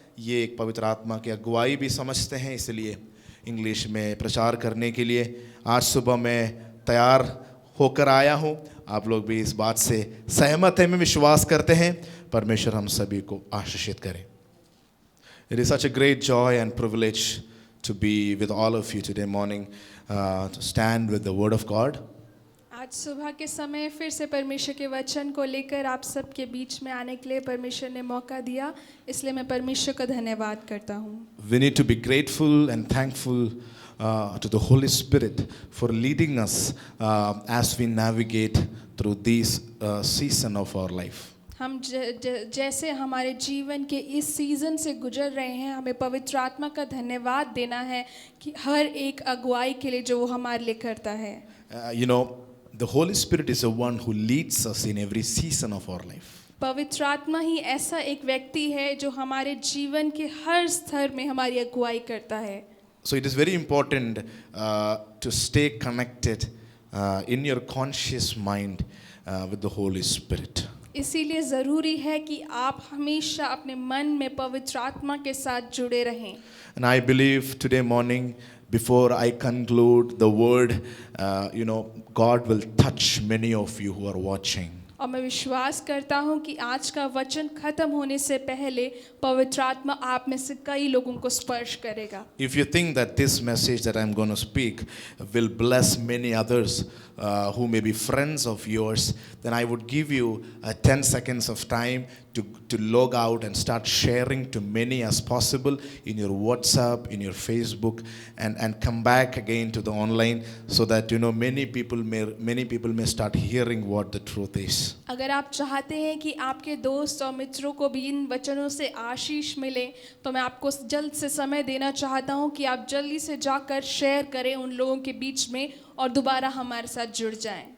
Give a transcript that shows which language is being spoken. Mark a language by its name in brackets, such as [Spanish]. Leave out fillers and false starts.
[Hindi] ये एक पवित्र आत्मा की अगुवाई भी समझते हैं, इसलिए इंग्लिश में प्रचार करने के लिए आज सुबह मैं तैयार होकर आया हूँ। आप लोग भी इस बात से सहमत हैं, मैं विश्वास करते हैं। परमेश्वर हम सभी को आशीषित करें। [English] It is such a great joy and privilege to be with all of you today morning, to stand with the word of God. [Hindi] आज सुबह के समय फिर से परमेश्वर के वचन को लेकर आप सबके बीच में आने के लिए परमेश्वर ने मौका दिया, इसलिए मैं परमेश्वर का धन्यवाद करता हूँ। [English] We need to be grateful and thankful to the Holy Spirit for leading us as we navigate through this season of our life. [Hindi] हम जैसे हमारे जीवन के इस सीजन से गुजर रहे हैं, हमें पवित्र आत्मा का धन्यवाद देना है कि हर एक अगुवाई के लिए जो वो हमारे लिए करता है। [English] You know, the Holy Spirit is the one who leads us in every season of our life. [Hindi] पवित्र आत्मा ही ऐसा एक व्यक्ति है जो हमारे जीवन के हर स्तर में हमारी अगुवाई करता है। [English] So it is very important to stay connected in your conscious mind with the Holy Spirit. [Hindi] इसीलिए ज़रूरी है कि आप हमेशा अपने मन में पवित्र आत्मा के साथ जुड़े रहें। [English] And I believe today morning, before I conclude the word, God will touch many of you who are watching. [Hindi] और मैं विश्वास करता हूँ कि आज का वचन खत्म होने से पहले पवित्र आत्मा आप में से कई लोगों को स्पर्श करेगा। [English] If you think that this message that I'm going to speak will bless many others who may be friends of yours, then I would give you 10 seconds of time to log out and start sharing to many as possible in your WhatsApp, in your Facebook, and come back again to the online, so that many people may start hearing what the truth is. [Hindi] अगर आप चाहते हैं कि आपके दोस्त और मित्रों को भी इन वचनों से आशीष मिले, तो मैं आपको जल्द से समय देना चाहता हूं कि आप जल्दी से जाकर शेयर करें उन लोगों के बीच में और दोबारा हमारे साथ जुड़ जाएं।